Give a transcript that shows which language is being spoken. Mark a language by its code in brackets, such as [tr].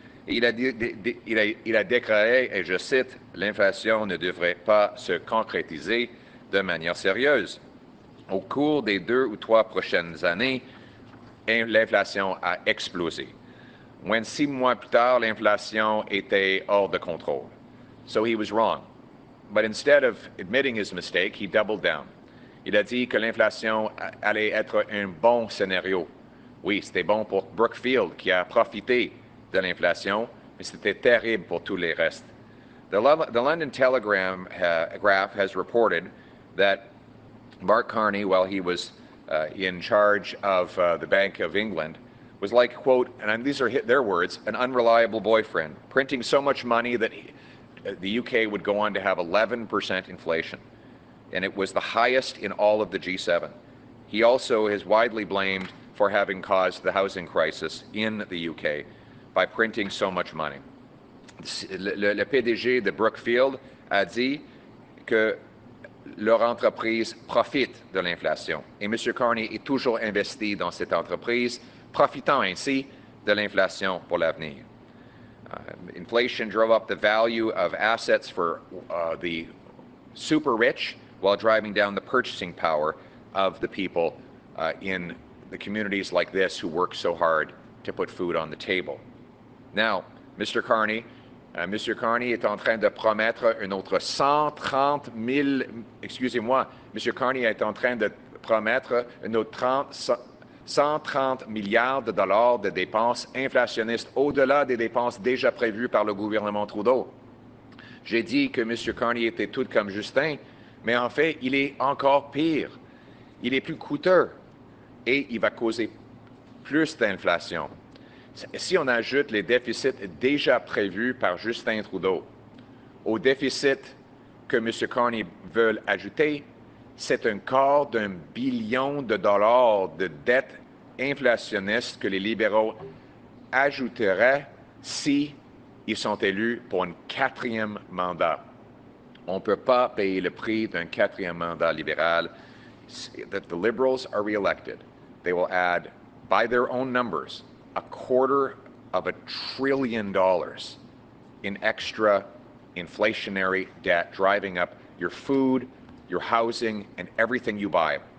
[fr] Et il a déclaré, et je cite, « L'inflation ne devrait pas se concrétiser de manière sérieuse. » Au cours des 2 ou 3 prochaines années, l'inflation a explosé. When 6 mois plus tard, l'inflation était hors de contrôle. [en] So he was wrong. But instead of admitting his mistake, he doubled down. [fr] Il a dit que l'inflation allait être un bon scénario. Oui, c'était bon pour Brookfield qui a profité de l'inflation, mais c'était terrible pour tous les restes. [en] The London Telegraph has reported that Mark Carney, while he was in charge of the Bank of England, was like, quote, and these are their words, an unreliable boyfriend, printing so much money that the UK would go on to have 11% inflation. And it was the highest in all of the G7. He also is widely blamed for having caused the housing crisis in the UK by printing so much money. [fr] Le PDG de Brookfield a dit que leur entreprise profite de l'inflation. Et M. Carney est toujours investi dans cette entreprise, profitant ainsi de l'inflation pour l'avenir. [en] Inflation drove up the value of assets for the super rich while driving down the purchasing power of the people in the communities like this who work so hard to put food on the table. Now, Mr. [fr] Carney est en train de promettre un autre 130 000, excusez-moi, M. Carney est en train de promettre un autre 130 milliards de dollars de dépenses inflationnistes au-delà des dépenses déjà prévues par le gouvernement Trudeau. J'ai dit que M. Carney était tout comme Justin, mais en fait, il est encore pire. Il est plus coûteux et il va causer plus d'inflation. Si on ajoute les déficits déjà prévus par Justin Trudeau au déficit que M. Carney veut ajouter, c'est un quart d'1 billion de dollars de dette inflationniste que les libéraux ajouteraient si ils sont élus pour un 4e mandat. On ne peut pas payer le prix d'un 4e mandat libéral. [en] If the Liberals are reelected, they will add, by their own numbers, $250 billion in extra inflationary debt, driving up your food, your housing, and everything you buy.